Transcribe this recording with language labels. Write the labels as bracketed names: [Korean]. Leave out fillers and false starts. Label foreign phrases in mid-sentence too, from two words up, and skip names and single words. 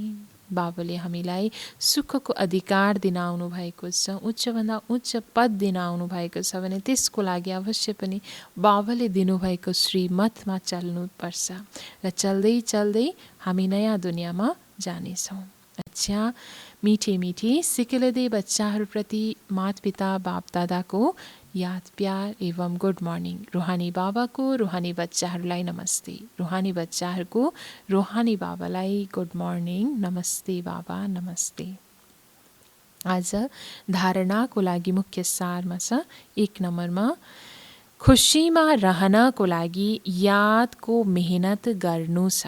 [Nepali] बाबाले हामीलाई सुखको अधिकार दिन आउनु भएको छ, उच्चभन्दा उच्च पद दिन आउनु भएको छ भने त्यसको लागि अवश्य पनि बाबाले दिनुभएको श्रीमतमा चल्नुपर्छ र चल्दै चल्दै हामी नयाँ दुनियाँमा जानेछौँ। अच्छा, मिठे मिठे सिकेलदे बच्चाहरूप्रति माता-पिता बाप-दादाको याद प्यार एवं [English] good morning. [Nepali] रूहानी बाबाको रूहानी बच्चाहरूलाई नमस्ते। रूहानी बच्चाहरूको रूहानी बाबालाई [English] good morning, [Nepali] नमस्ते बाबा, नमस्ते। आज धारणाको लागि मुख्य सारमा छ 1 नम्बरमा खुसीमा रहनको लागि यादको मेहनत गर्नु छ।